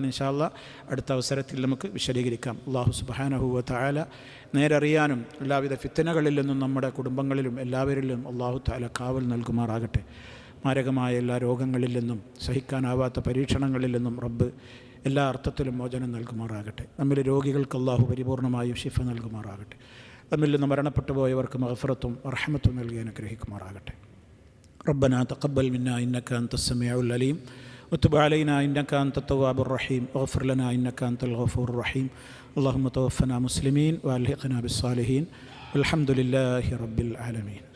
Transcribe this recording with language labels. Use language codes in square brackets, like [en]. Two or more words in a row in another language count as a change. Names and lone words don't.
[ar] إن شاء الله [ml] അടുത്ത അവസരത്തിൽ നമുക്ക് വിശദീകരിക്കാം. അള്ളാഹു [ar] سبحانه وتعالى [ml] നേരറിയാനും എല്ലാവിധ ഫിത്തനകളിൽ നിന്നും നമ്മുടെ കുടുംബങ്ങളിലും എല്ലാവരിലും [ar] الله تعالى [ml] കാവൽ നൽകുമാറാകട്ടെ. മാരകമായ എല്ലാ രോഗങ്ങളിൽ നിന്നും സഹിക്കാനാവാത്ത പരീക്ഷണങ്ങളിൽ നിന്നും റബ്ബ് എല്ലാ അർത്ഥത്തിലും മോചനം നൽകുമാറാകട്ടെ. നമ്മിൽ രോഗികൾക്ക് അള്ളാഹു പരിപൂർണമായും ശിഫ നൽകുമാറാകട്ടെ. നമ്മിൽ നിന്ന് മരണപ്പെട്ടു പോയവർക്ക് മഗ്ഫിറത്തും റഹ്മത്തും നൽകി അനുഗ്രഹിക്കുമാറാകട്ടെ. [ar] ربنا تقبل منا إنك أنت السميع العليم وتب علينا إنك أنت التواب الرحيم واغفر لنا إنك أنت الغفور الرحيم اللهم توفنا مسلمين وألحقنا بالصالحين والحمد لله رب العالمين.